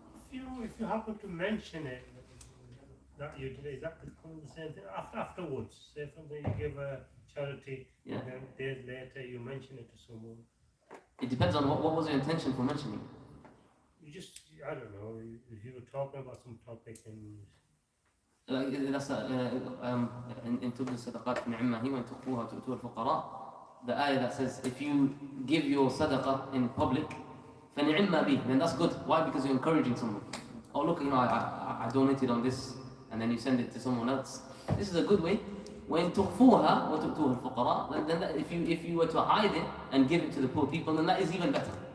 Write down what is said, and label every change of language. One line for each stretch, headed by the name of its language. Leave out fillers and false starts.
English: If you happen to mention it, that you did, is that the same thing afterwards? Say something, you give a charity, Yeah. and then days later you mention it to someone. It depends on what was your intention for mentioning. You just, I don't know, if you were talking about some topic and that's in
Arabic: تبدوا الصدقات فنعمها وإن تخفوها وتؤتوها الفقراء.
English: The ayah that says if you give your sadaqah in public,
Arabic: فنعمها به,
English: then that's good. Why? Because you're encouraging someone. Oh look, I donated on this, and then you send it to someone else. This is a good way.
Arabic: وإن تخفوها وتؤتوها الفقراء,
English: then if you were to hide it and give it to the poor people, then that is even better.